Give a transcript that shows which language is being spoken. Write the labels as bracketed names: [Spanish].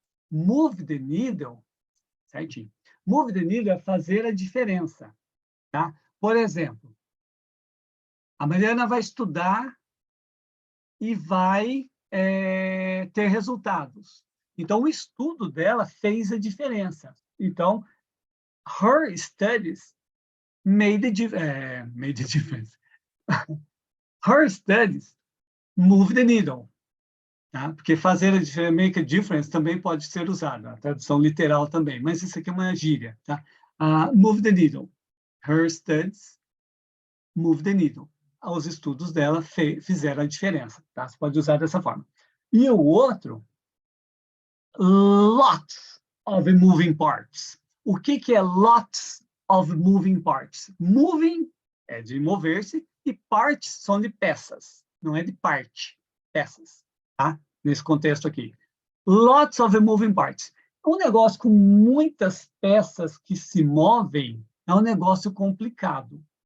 [English] Move the needle, certinho. [Portuguese] Move the needle é fazer a diferença, tá? Por exemplo, a Mariana vai estudar e vai ter resultados. Então, o estudo dela fez a diferença. [English] Então, her studies made a difference. Her studies move the needle. Tá? [Portuguese] Porque fazer a diferença, make a difference, também pode ser usado, a tradução literal também, mas isso aqui é uma gíria. Tá? Move the needle. Her studies move the needle. Os estudos dela fizeram a diferença. Tá? Você pode usar dessa forma. E o outro, lots of moving parts. O que é lots of moving parts? Moving é de mover-se e parts são de peças, não é de parte, peças, tá? Nesse contexto aqui. Lots of moving parts. Um negócio com muitas peças que se movem é um negócio complicado.